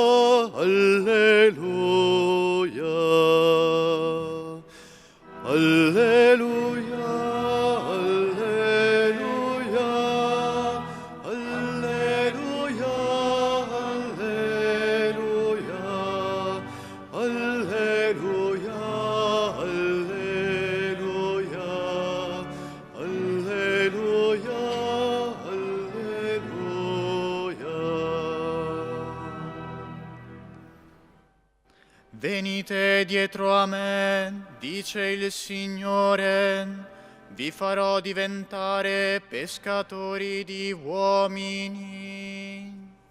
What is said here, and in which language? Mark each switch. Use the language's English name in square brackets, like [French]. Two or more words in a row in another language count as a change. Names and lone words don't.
[Latin] alleluia, alleluia, alleluia, alleluia, alleluia, alleluia, alleluia, alleluia, alleluia. [Italian] Venite dietro a me, dice il Signore, vi farò diventare pescatori di uomini.